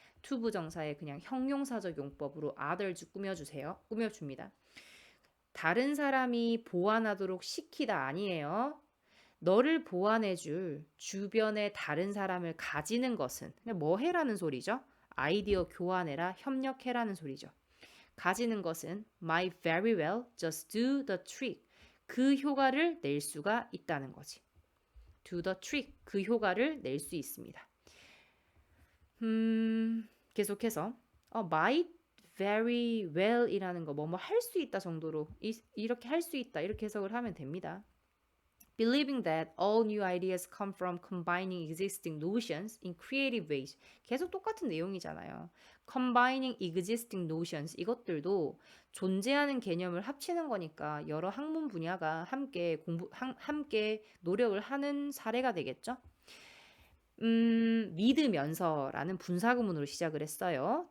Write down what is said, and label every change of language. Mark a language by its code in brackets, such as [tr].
[ko] 투부정사의 그냥 형용사적 용법으로 others 꾸며줍니다. 다른 사람이 보완하도록 시키다 아니에요. 너를 보완해줄 주변의 다른 사람을 가지는 것은 뭐 해라는 소리죠? 아이디어 교환해라, 협력해라는 소리죠. 가지는 것은 [en] might very well just do the trick. [ko] 그 효과를 낼 수가 있다는 거지. [en] do the trick. [ko] 그 효과를 낼 수 있습니다. 계속해서 [en] might very well [ko] 이라는 거 뭐뭐 할 수 있다 정도로 이렇게 할 수 있다 이렇게 해석을 하면 됩니다. [en] Believing that all new ideas come from combining existing notions in creative ways. [ko] 계속 똑같은 내용이잖아요. [en] Combining existing notions. [ko] 이것들도 존재하는 개념을 합치는 거니까 여러 학문 분야가 함께 노력을 하는 사례가 되겠죠. 믿으면서라는 분사구문으로 시작을 했어요.